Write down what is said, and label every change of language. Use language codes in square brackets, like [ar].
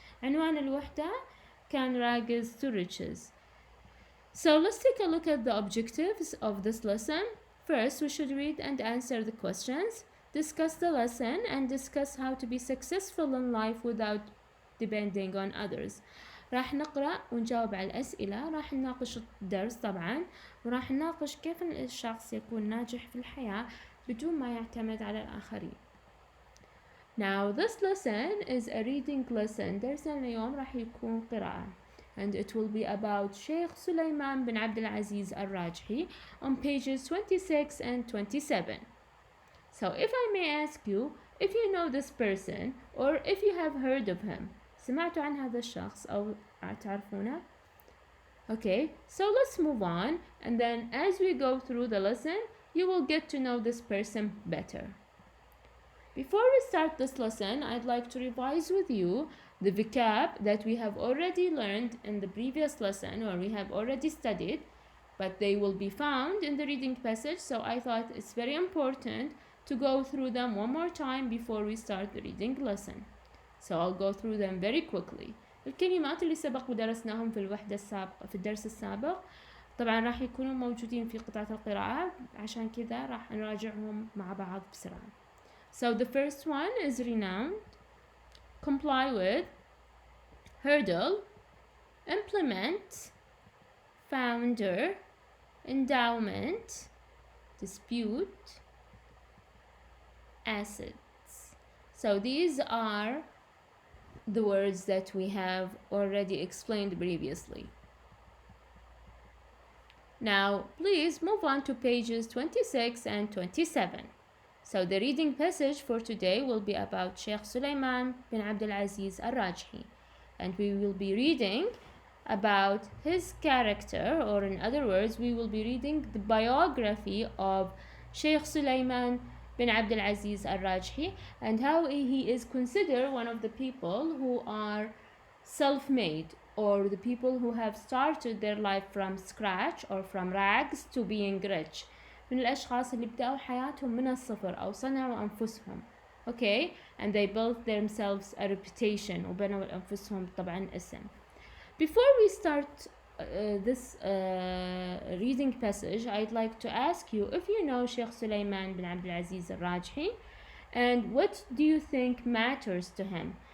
[ar] عنوان الوحدة كان Rags to Riches. [en] So let's take a look at the objectives of this lesson. First, we should read and answer the questions, discuss the lesson, and discuss how to be successful in life without depending on others. [ar] راح نقرأ ونجاوب على الأسئلة، راح نناقش الدرس طبعا، وراح نناقش كيف الشخص يكون ناجح في الحياة بدون ما يعتمد على الآخرين. [en] Now this lesson is a reading lesson. [ar] درسنا اليوم راح يكون قراءة. [en] And it will be about Sheikh Sulaiman bin Abdul Aziz Al-Rajhi on pages 26 and 27. So if I may ask you, if you know this person or if you have heard of him, [ar] سمعتوا عن هذا الشخص أو تعرفونه? [en] Okay, so let's move on, and then as we go through the lesson, you will get to know this person better. Before we start this lesson, I'd like to revise with you the vocab that we have already learned in the previous lesson, or we have already studied, but they will be found in the reading passage, so I thought it's very important to go through them one more time before we start the reading lesson. So I'll go through them very quickly. [ar] الكلمات اللي سبق ودرسناهم في الوحدة السابقة في الدرس السابق طبعا راح يكونوا موجودين في قطعة القراءة، عشان كذا راح نراجعهم مع بعض بسرعة. [en] So the first one is renowned, comply with, hurdle, implement, founder, endowment, dispute, assets. So these are the words that we have already explained previously. Now please move on to pages 26 and 27. So the reading passage for today will be about Sheikh Sulaiman bin Abdul Aziz Al-Rajhi, and we will be reading about his character, or in other words, we will be reading the biography of Sheikh Sulaiman bin Abdul Aziz Al-Rajhi and how he is considered one of the people who are self-made, or the people who have started their life from scratch or from rags to being rich. [ar] من الأشخاص اللي بدأوا حياتهم من الصفر أو صنعوا أنفسهم. [en] Okay, and they built themselves a reputation [ar] وبنوا لأنفسهم طبعا اسم. [en] Before we start this reading passage, I'd like to ask you if you know Sheikh Sulaiman bin Abdul Aziz Al-Rajhi, and what do you think matters to him?